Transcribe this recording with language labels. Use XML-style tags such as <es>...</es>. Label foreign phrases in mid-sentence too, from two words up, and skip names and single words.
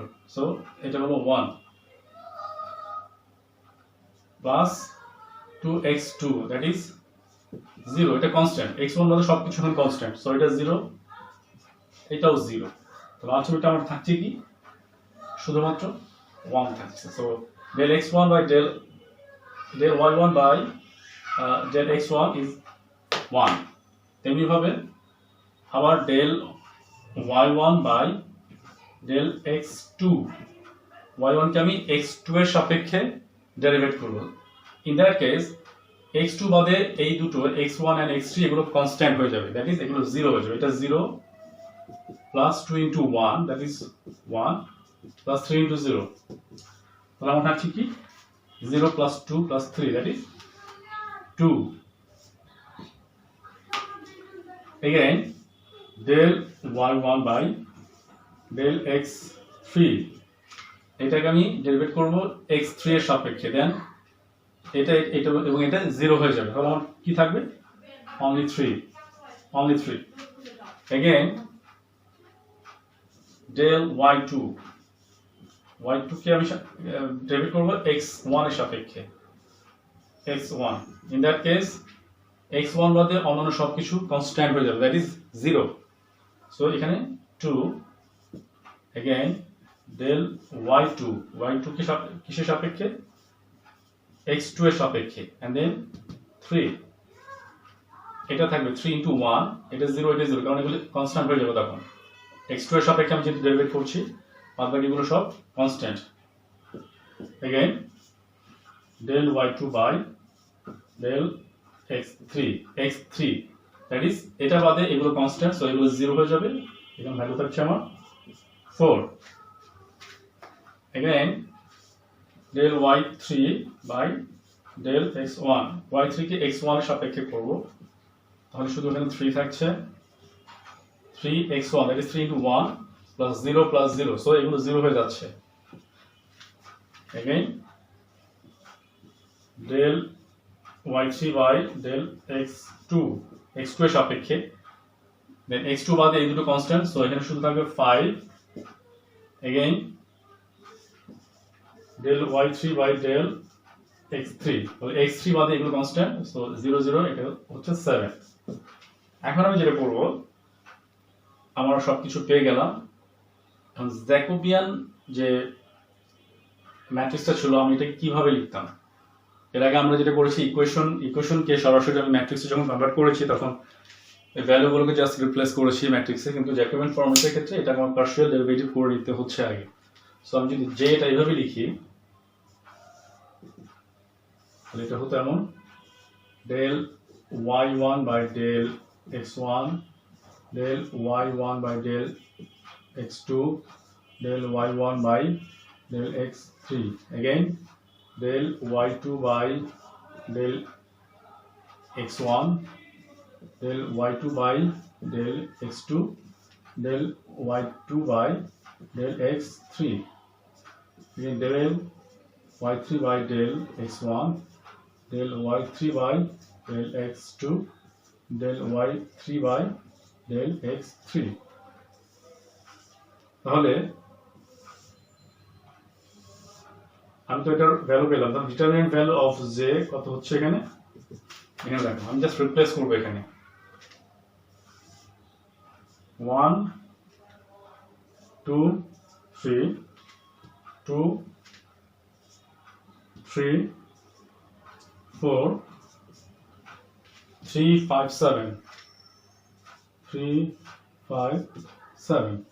<bn>সো এটা হলো 1 প্লাস 2x2</bn> <en>that is</en> <bn>0, এটা কনস্ট্যান্ট, x1 বাদে সবকিছু এখন কনস্ট্যান্ট, সো এটা 0, এটাও 0। তাহলে আলটিমেটলি আমার থাকছে কি, শুধুমাত্র 1 থাকছে।</bn> <en>সো del x1 by del y1 by del x1 is 1।</en> <bn>তেমনি ভাবে আবার</bn> <en>del y1 by del x2,</en> <bn>y1 কে আমি x2 এর সাপেক্ষে ডেরিভেট করব।</bn> <en>in that case</en> <bn>x2 বাদে এই দুটো x1 and x3 এগুলো কনস্ট্যান্ট হয়ে যাবে,</bn> <en>that is</en> <bn>এগুলো 0 হয়ে যাবে।</bn> <en>এটা 0 plus 2 into 1, that is 1, plus 3 into 0,</en> <bn>তাহলে আমার থাকছে কি</bn> <en>0 plus 2 plus 3, that is 2। Again del y1 by del x3,</en> <bn>এটাকে আমি ডেরিভেট করব x3 এর সাপেক্ষে, দেন এটা এবং এটা 0 হয়ে যাবে, তাহলে আমার কি থাকবে only 3।</bn> <en>Again del y2</en> <bn>কে আমি ডেরিভেট করব x1 এর সাপেক্ষে, x1।</bn> <en>in that case</en> <bn>x1 বাদে অন্যান্য সবকিছু কনস্ট্যান্ট হয়ে যাবে,</bn> <en>that is</en> <bn>0। সো এখানে 2।</bn> <en>Again del y2</en> <bn>কিসের সাপেক্ষে x2 এর সাপেক্ষে</bn> <en>and then 3</en> <bn>এটা থাকবে</bn> <en>3 into 1</en> <bn>এটা 0 এটা 0 কারণ এগুলো কনস্ট্যান্ট হয়ে যাবে তখন x2 এর সাপেক্ষে আমি যেটা ডেরিভেট করছি বাদ বাকিগুলো সব কনস্ট্যান্ট</bn> <en>again del y2 by del x3 that is</en> <bn>এটা বাদে এগুলো কনস্ট্যান্ট সো এগুলো 0 হয়ে যাবে এখানে ভ্যালু থাকছে আমার 4</bn> <en>again del y3 by del x1</en> <bn>y3 কে x1 এর সাপেক্ষে করব তাহলে শুধু এখানে 3 থাকছে</bn> <en>3x1 that is 3 into 1 plus 0 plus 0 so</en> <bn>এগুলো 0 হয়ে যাচ্ছে</bn> <en>again del y3 by del x2</en> <bn>এর সাপেক্ষে then x2 বাদে এই দুটো কনস্ট্যান্ট সো এখানে শুধু থাকবে</bn> <en>5 again del y3 by del x3</en> <bn>তাহলে x3 বাদে এগুলো কনস্ট্যান্ট সো 0 0 এটা হচ্ছে 7 এখন আমি যেটা করব আমরা সবকিছু পেয়ে গেলাম এখন জ্যাকোবিয়ান যে ম্যাট্রিক্সটা ছিল আমি এটাকে কিভাবে লিখতাম এর আগে আমরা যেটা করেছি ইকুয়েশনকে সরাসরি আমি ম্যাট্রিক্সে যখন কনভার্ট করেছি তখন এই ভ্যালুগুলোকে</bn> <en>just replace</en> <bn>করেছি ম্যাট্রিক্সে কিন্তু</bn> <en>Jacobian format</en> <bn>ক্ষেত্রে এটা আমার</bn> <en>partial derivative</en> <bn>করে নিতে হচ্ছে আগে সো আমি যদি যে এটা এইভাবে লিখি তাহলে এটা হতো এমন</bn> <en>del y1 by del x1 del y1 by del x2 del y1 by del x3 again del y2 by del x1 del y2 by del x2 del y2 by del x3 again del y3 by del x1 del y3 by del x2 del y3 by del x3</en> <bn>তাহলে আমি তো এটার ভ্যালু পেলাম তাহলে</bn> <en>determinant value of J</en> <bn>কত হচ্ছে এখানে দেখো আমি</bn> <en>just replace</en> <bn>করব এখানে 1 2 3 2 3 4 3 5 7 3 5 7</bn>